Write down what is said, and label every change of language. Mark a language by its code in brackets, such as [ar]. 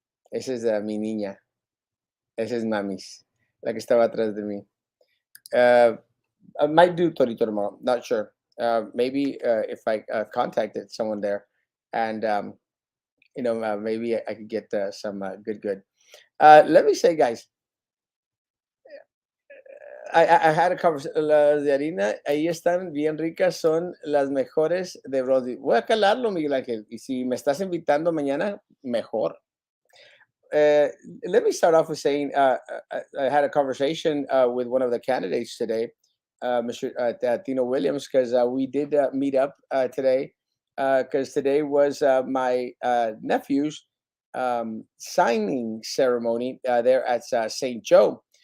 [es] Esa es mi niña, esa es mamis, la que estaba atrás de mí. [en] Uh, I might do torito tomorrow, not sure. Maybe if I contacted someone there and, maybe I could get some good. Let me say, guys, I had a conversation. [es] Las de harina, ahí están bien ricas, son las mejores de Brody. Voy a calarlo, Miguel Ángel. Y si me estás invitando mañana, mejor. [en] Uh, Let me start off with saying I had a conversation with one of the candidates today, Mr. Tino Williams, because we did meet up today. Because today was my nephew's signing ceremony there at St. Joe.